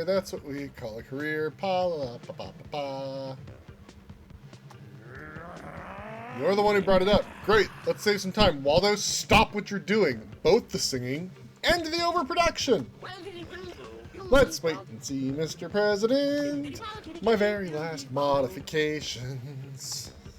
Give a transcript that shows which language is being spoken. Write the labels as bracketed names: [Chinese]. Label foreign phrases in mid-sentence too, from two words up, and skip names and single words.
[English] That's what we call a career. Pa-la-pa-pa-pa-pa. You're the one who brought it up. Great. Let's save some time. Waldo, stop what you're doing. Both the singing and the overproduction. Let's wait and see, Mr. President. My very last modifications.